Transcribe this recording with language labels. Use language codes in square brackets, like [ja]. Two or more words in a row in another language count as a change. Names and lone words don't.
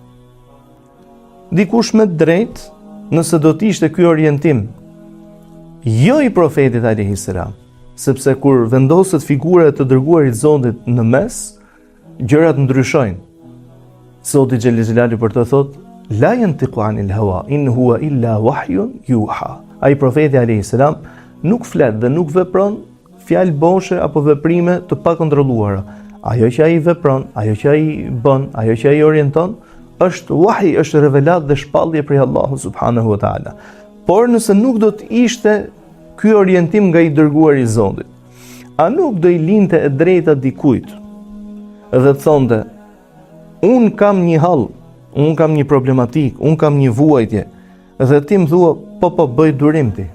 [sq] Dikush me drejt, nëse do të ishte ky orientim jo i profetit [ar] عليه السلام, [sq] sepse kur vendoset figura e të dërguarit Zotit në mes, gjërat ndryshojnë. Zoti [ar] جل جلاله [sq] për të thot, [ar] لا ينطق عن الهوى إن هو إلا وحي يوحى. [sq] Ai profeti [ar] عليه السلام [sq] nuk flet dhe nuk vepron fjalë boshe apo veprime të pakontrolluara. Ajo që ai vepron, ajo që ai bën, ajo që ai orienton, është wahi, është revelat dhe shpallje prej Allahut [ar] سبحانه وتعالى. [sq] Por nëse nuk do të ishte ky orientim nga i dërguari i Zotit, a nuk do i linte e drejta dikujt dhe thonte: unë kam një hall, unë kam një problematik, unë kam një vuajtje, dhe ti më thua po bëj durim ti.